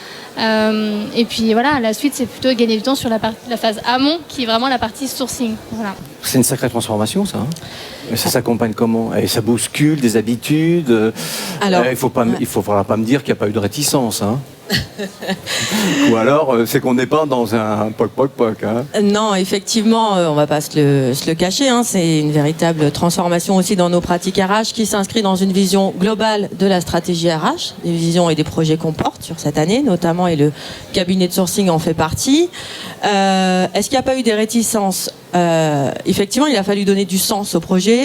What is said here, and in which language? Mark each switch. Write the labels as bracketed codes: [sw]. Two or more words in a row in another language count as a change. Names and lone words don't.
[fr] Et puis voilà, la suite c'est plutôt gagner du temps sur la phase amont, qui est vraiment la partie sourcing. Voilà. C'est une sacrée transformation, ça. Ça s'accompagne comment? Et ça bouscule des habitudes. Alors, il ne faudra pas me dire qu'il n'y a pas eu de réticence. Hein. Ou alors, c'est qu'on n'est pas dans un poc-poc-poc. Hein. Non, effectivement, on ne va pas se le cacher. Hein, c'est une véritable transformation aussi dans nos pratiques RH qui s'inscrit dans une vision globale de la stratégie RH, des visions et des projets qu'on porte sur cette année, notamment, et le cabinet de sourcing en fait partie. Est-ce qu'il n'y a pas eu des réticences ? Effectivement, il a fallu donner du sens au projet.